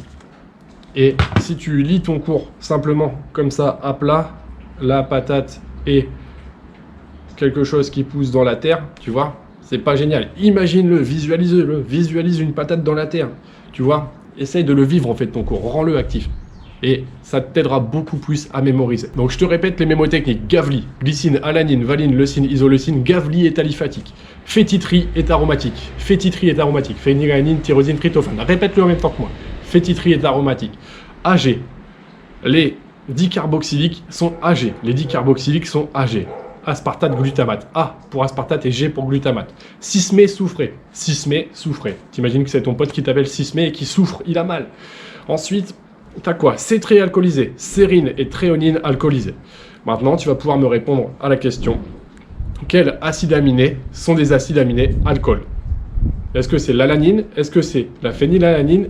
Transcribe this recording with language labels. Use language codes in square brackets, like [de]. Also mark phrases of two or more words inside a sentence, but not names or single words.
[fr] Et si tu lis ton cours simplement comme ça, à plat, la patate et quelque chose qui pousse dans la terre, tu vois, c'est pas génial. Imagine-le, visualise-le, visualise une patate dans la terre, tu vois. Essaye de le vivre en fait ton cours, rends-le actif. Et ça t'aidera beaucoup plus à mémoriser. Donc je te répète les mémotechniques. Gavli, glycine, alanine, valine, leucine, isoleucine. Gavli est aliphatique. Fétiterie est aromatique. Fétiterie est aromatique. Phénylalanine, tyrosine, tryptophane. Répète-le en même temps que moi. Fétiterie est aromatique. AG. Les dicarboxyliques sont AG. Les dicarboxyliques sont AG. Aspartate, glutamate. A pour aspartate et G pour glutamate. Cismé, soufré. Cismé, soufré. T'imagines que c'est ton pote qui t'appelle Cismé et qui souffre, il a mal. Ensuite, t'as quoi? Cétré alcoolisé, sérine et tréonine alcoolisée. Maintenant, tu vas pouvoir me répondre à la question. Quels acides aminés sont des acides aminés alcool? Est-ce que c'est l'alanine? Est-ce que c'est la phénylalanine?